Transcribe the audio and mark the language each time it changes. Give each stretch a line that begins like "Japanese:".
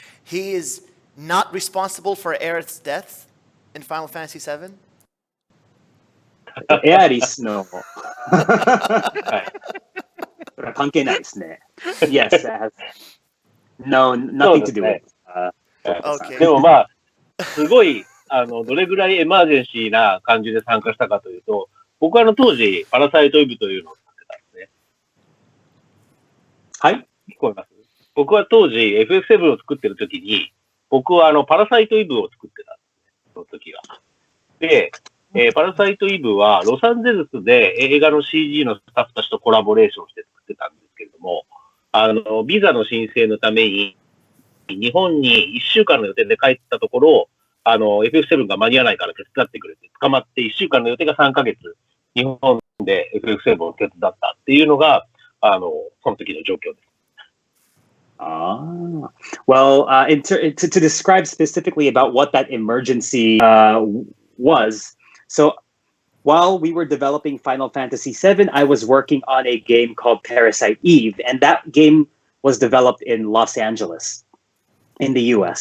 English: He is not responsible for Aerith's death in Final Fantasy 7? Aerith no.
Japanese: 関係ないですね。
English: Yes, that has nothing to do with it.
Japanese: でもすごい、どれぐらいエマージェンシーな感じで参加したかというと、僕は当時、パラサイトイブというのをはい、聞こえます。僕は当時 FF7 を作ってる時に、僕はパラサイトイブを作ってたんですね、その時は。で、パラサイトイブはロサンゼルスで映画の CG のスタッフたちとコラボレーションして作ってたんですけれども、ビザの申請のために日本に1週間の予定で帰ったところ、 FF7 が間に合わないから手伝ってくれて、捕まって1週間の予定が3ヶ月、日本で FF7 を手伝ったっていうのが、その時の状況です。
English: Well, to describe specifically about what that emergency was, so while we were developing Final Fantasy VII, I was working on a game called Parasite Eve, and that game was developed in Los Angeles, in the US.